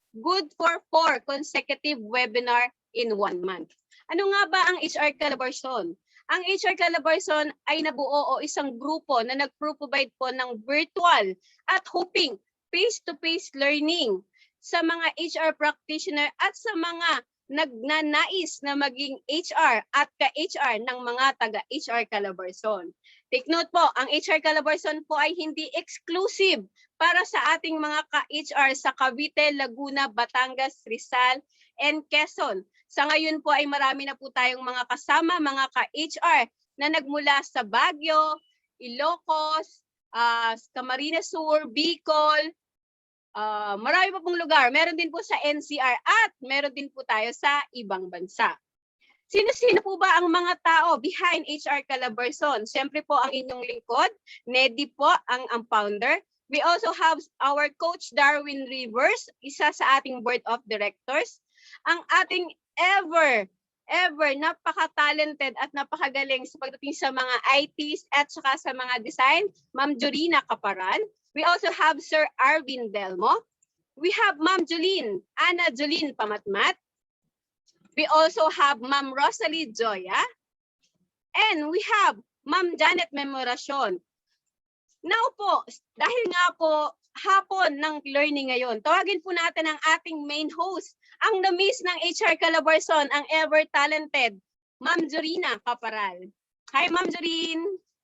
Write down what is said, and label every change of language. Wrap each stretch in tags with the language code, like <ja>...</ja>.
<en>Good for 4 consecutive webinar in 1 month.</en> <tl>Ano nga ba ang HR Calabarzon? Ang HR Calabarzon ay nabuo o isang grupo na nag-provide po ng virtual at hoping face-to-face learning sa mga HR practitioner at sa mga nagnanais na maging HR at ka-HR ng mga taga-HR Calabarzon. Take note po, ang HR Calabarzon po ay hindi exclusive para sa ating mga ka-HR sa Cavite, Laguna, Batangas, Rizal, and Quezon. Sa ngayon po ay marami na po tayong mga kasama, mga ka-HR na nagmula sa Baguio, Ilocos, Camarines Sur, Bicol, marami pa pong lugar. Meron din po sa NCR at meron din po tayo sa ibang bansa. Sino-sino po ba ang mga tao behind HR Calabarzon? Siyempre po ang inyong lingkod, Nedy po ang founder.</tl> <en>We also have our coach Darwin Rivers,</en> <tl>isa sa ating</tl> <en>board of directors.</en> <tl>Ang ating ever napaka-talented at napakagaling sa pagdating sa mga ITs at saka sa mga design, Ma'am Jorina Caparan.</tl> <en>We also have Sir Arvin Delmo. We have Ma'am Ana Jolene Pamatmat. We also have Ma'am Rosalie Joya. And we have Ma'am Janet Memoracion.</en> <tl>Now po, dahil nga po hapon ng learning ngayon, tawagin po natin ang ating main host, ang na-miss ng HR Calabarzon, ang ever-talented, Ma'am Jorina Caparal.</tl> <en>Hi, Ma'am Jorin.</en>